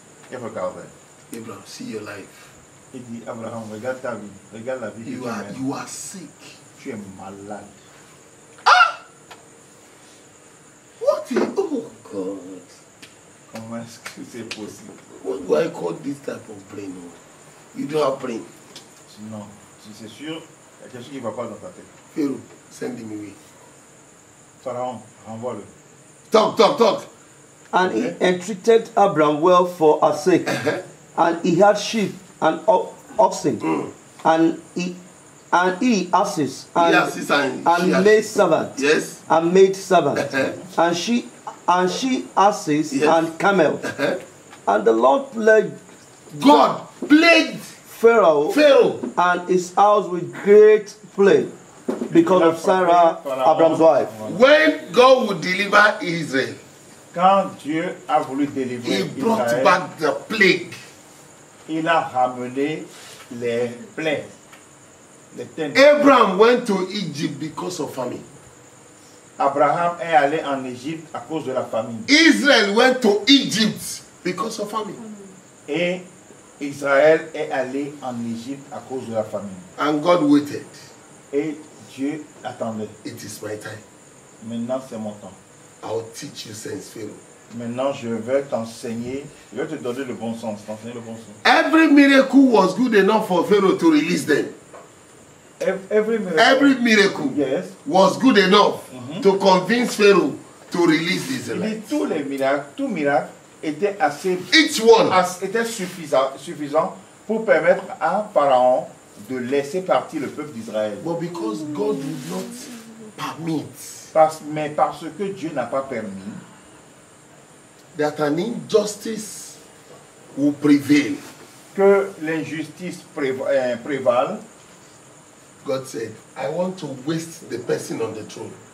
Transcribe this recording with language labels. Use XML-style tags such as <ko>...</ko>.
<fr>Il regardait.</fr> <en>Abraham, see your life.</en> <fr>Il dit, Abraham, regarde ta vie, regarde la vie que tu mènes.</fr> <en>You are sick.</en> <fr>Tu es malade.</fr> <en>What is, oh God.</en> <fr>Comment est-ce que c'est possible?</fr> <en>What do I call this type of brain? You don't have brain.</en> <fr>Non, c'est sûr, il y a quelque chose qui ne va pas dans ta tête.</fr> <en>Pharaoh, send him away.</en> <fr>Pharaon, renvoie-le.</fr> <en>Talk. And he entreated Abram well for her sake, and he had sheep and oxen, and he asses and maid servants. Yes. And maid servants, and she asses and camels. And the Lord plagued God plagued Pharaoh and his house with great plague because of Sarah, Abram's wife. When God would deliver Israel,</en> <fr>quand Dieu a voulu délivrer</fr> <en>He brought</en> <fr>Israël,</fr> <en>back the plague.</en> <fr>il a ramené les plaies. les tentes.</fr> <en>Abraham went to Egypt because of famine.</en> <fr>Abraham est allé en Égypte à cause de la famine.</fr> <en>Israel went to Egypt because of famine.</en> <fr>Et Israël est allé en Égypte à cause de la famine.</fr> <en>And God waited.</en> <fr>Et Dieu attendait.</fr> <en>It is my time.</en> <fr>Maintenant, c'est mon temps.</fr> <en>I'll teach you sense, Pharaoh.</en> <fr>Maintenant, je vais t'enseigner, je vais te donner le bon sens, t'enseigner le bon sens.</fr> <en>Every miracle was good enough for Pharaoh to release them. Every miracle yes. was good enough to convince Pharaoh to release the Israelites.</en> <fr>Tous les miracles, tout miracle était assez,</fr> <en>Each one</en> <fr>était suffisant pour permettre à Pharaon de laisser partir le peuple d'Israël.</fr> <en>But because God would not permit,</en> <fr>mais parce que Dieu n'a pas permis</fr> <en>that an injustice will prevail,</en> <fr>que l'injustice prévale,</fr> <en>God said, I want to waste the person on the throne.</en>